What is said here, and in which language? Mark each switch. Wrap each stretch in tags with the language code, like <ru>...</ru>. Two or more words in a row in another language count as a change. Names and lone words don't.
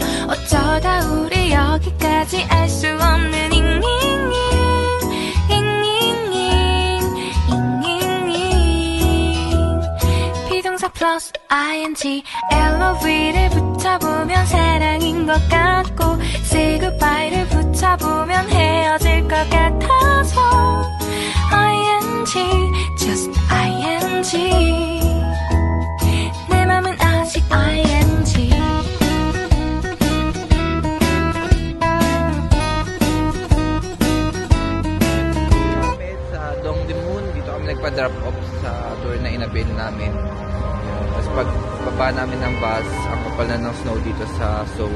<ko>어쩌다 우리 여기까지 알 수 없는 비동사 플러스 ing LOV를 붙여보면 사랑인 것 같고</ko> <en>say goodbye</en> <ko>를 붙여보면 헤어질 것 같아서</ko> <en>ing just ing</en> <ko>내 맘은 아직 ing.</ko> <tl>Sa Dongdaemun, dito kami nagpa-drop off sa tour na inabil namin. Tapos pagbaba namin ng bus, ang kapal na ng snow dito sa Seoul.</tl>